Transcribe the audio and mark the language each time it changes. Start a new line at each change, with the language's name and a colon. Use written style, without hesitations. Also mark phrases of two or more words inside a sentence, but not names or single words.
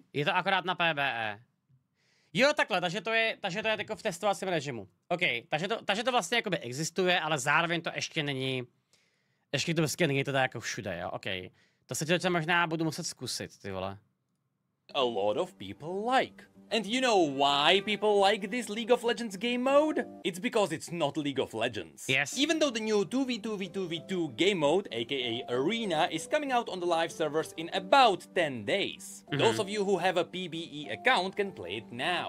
Czech: Je to akorát na PvE. Jo, takhle, takže to je jako v testovacím režimu. OK, takže to vlastně jakoby existuje, ale zároveň to ještě není... Ještě to prostě není teda jako všude, jo, OK. To se možná budu muset zkusit, ty vole.
English: A lot of people like. And you know why people like this League of Legends game mode? It's because it's not League of Legends. Yes. Even though the new 2v2v2v2 game mode, aka Arena, is coming out on the live servers in about 10 days. Those of you who have a PBE account can play it now.